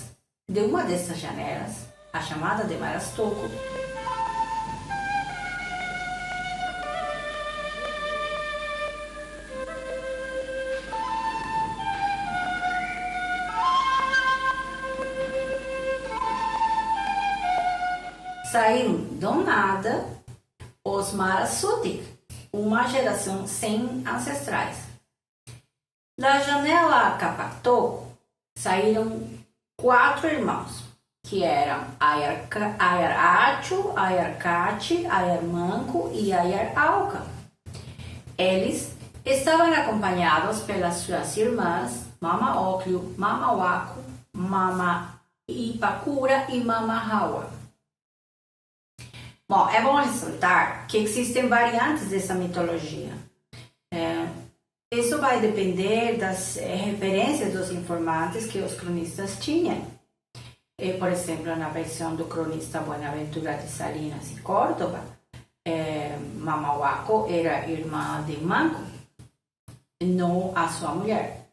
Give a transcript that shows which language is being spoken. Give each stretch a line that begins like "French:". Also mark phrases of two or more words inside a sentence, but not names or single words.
Portuguese: De uma dessas janelas, a chamada de Marastoco, saíram do nada os Marasuti, uma geração sem ancestrais. Da janela Capactô saíram 4 irmãos, que eram Ayar Achu, Ayar Cati, Ayar Manco e Ayar Auca. Eles estavam acompanhados pelas suas irmãs Mama Oclio, Mama Waco, Mama Ipacura e Mama Hawa. Bom, é bom ressaltar que existem variantes dessa mitologia. Isso vai depender das referências dos informantes que os cronistas tinham. Por exemplo, na versão do cronista Buenaventura de Salinas e Córdoba, Mama Waco era irmã de Manco, não a sua mulher.